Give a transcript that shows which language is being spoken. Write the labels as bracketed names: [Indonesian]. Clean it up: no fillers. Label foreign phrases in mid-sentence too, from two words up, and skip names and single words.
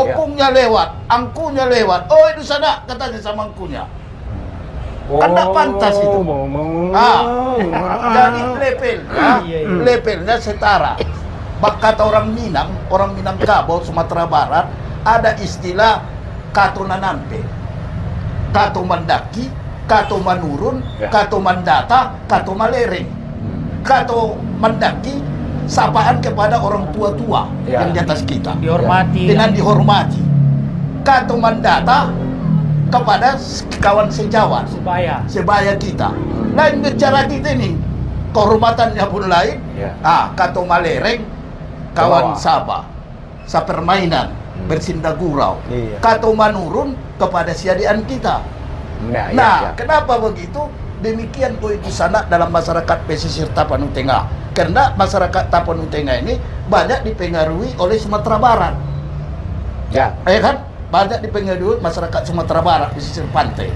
[Indonesian] Opungnya lewat, angkunya lewat. Dusana katanya sama angkunya. Kan tidak pantas itu. Jadi levelnya setara. Kata orang Minangkabau, Sumatera Barat, ada istilah [Minangkabau] kato nanampe, kato mandaki, kato manurun, kato mandata, kato malereng. Kato mandaki [Indonesian] sapaan kepada orang tua-tua yang di atas kita, dihormati dengan dihormati. [Minangkabau] Kato mandata [Indonesian] kepada kawan sejawat, sebaya kita. Lain bicara kita ini, kehormatannya pun lain. [Minangkabau] Kato malereng, [Indonesian] kawan sapermainan, bersindagurau. [Minangkabau] Kato manurun [Indonesian] kepada siadian kita. Kenapa begitu? Demikian itu sana dalam masyarakat pesisir Tapanuli Tengah. Karena masyarakat Tapanuli Tengah ini banyak dipengaruhi oleh Sumatera Barat. Kan? Banyak dipengaruhi masyarakat Sumatera Barat pesisir pantai.